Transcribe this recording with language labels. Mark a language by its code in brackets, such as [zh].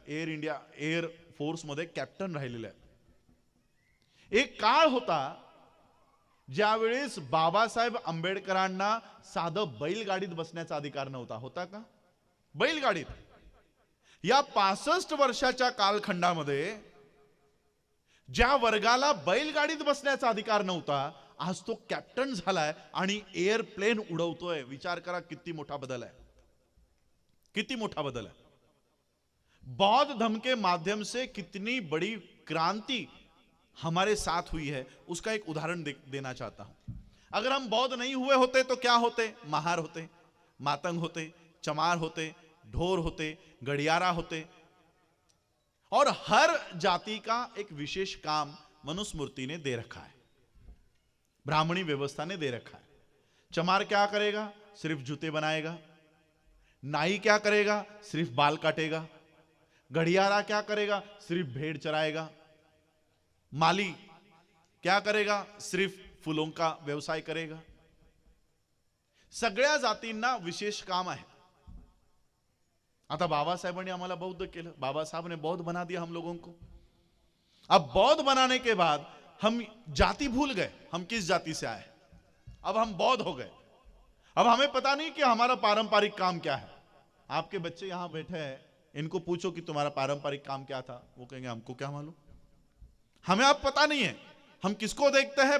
[mr] Air India air फोर्समध्ये captain राहिलेले आहेत. एक काळ होता ज्यावेळेस बाबासाहेब आंबेडकरांना साधं बैलगाडीत बसण्याचा अधिकार नव्हता. होता का? बैलगाडीत. या 65 वर्षाच्या कालखंडामध्ये ज्या वर्गाला बैलगाडीत बसण्याचा अधिकार नव्हता, आज तो कॅप्टन झालाय आणि एअरप्लेन उडवतोय. विचार करा किती मोठा बदल है, किती मोठा बदल है. [hi] बौद्ध धर्म के माध्यम से कितनी बड़ी क्रांति हमारे साथ हुई है, उसका एक उदाहरण देना चाहता हूं. अगर हम बौद्ध नहीं हुए होते तो क्या होते? महार होते, मातंग होते, चमार होते, ढोर होते, गड़ियारा होते. और हर जाति का एक विशेष काम मनुस्मृति ने दे रखा है, ब्राह्मणी व्यवस्था ने दे रखा है. चमार क्या करेगा? सिर्फ जूते बनाएगा. नाई क्या करेगा? सिर्फ बाल काटेगा. गड़ियारा क्या करेगा? सिर्फ भेड़ चराएगा. माली क्या करेगा? सिर्फ फुलों का व्यवसाय करेगा. [mr] सगळ्या जातींना विशेष काम आहे. आता बाबासाहेबांनी आम्हाला बौद्ध केलं, [hi] बाबासाहेब ने बौद्ध बना दिया हम लोगों को. अब बौद्ध बनाने के बाद हम जाति भूल गए, हम किस जाति से आए. अब हम बौद्ध हो गए. अब हमें पता नहीं कि हमारा पारंपरिक काम क्या है. आपके बच्चे यहां बैठे हैं, इनको पूछो कि तुम्हारा पारंपरिक काम क्या था, वो कहेंगे हमको क्या मालूम. हमें अब पता नहीं है. हम किसको देखते हैं?